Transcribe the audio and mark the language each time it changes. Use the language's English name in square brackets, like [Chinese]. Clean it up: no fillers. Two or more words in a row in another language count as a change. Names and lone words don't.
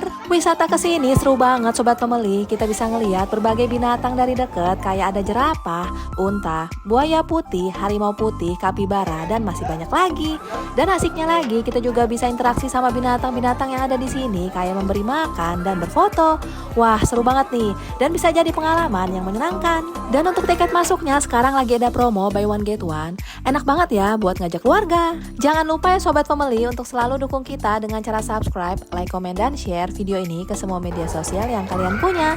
[Indonesian] Wisata kesini seru banget Sobat Pembeli. Kita bisa ngeliat berbagai binatang dari deket kayak ada jerapah, unta, buaya putih, harimau putih, kapibara, dan masih banyak lagi. Dan asiknya lagi kita juga bisa interaksi sama binatang-binatang yang ada di sini kayak memberi makan dan berfoto. Wah, seru banget nih dan bisa jadi pengalaman yang menyenangkan. Dan untuk tiket masuknya sekarang lagi ada promo [English] buy one get one. [Indonesian] Enak banget ya buat ngajak keluarga. Jangan lupa ya Sobat Pembeli untuk selalu dukung kita dengan cara subscribe, like, komen, dan share video ini ke semua media sosial yang kalian punya.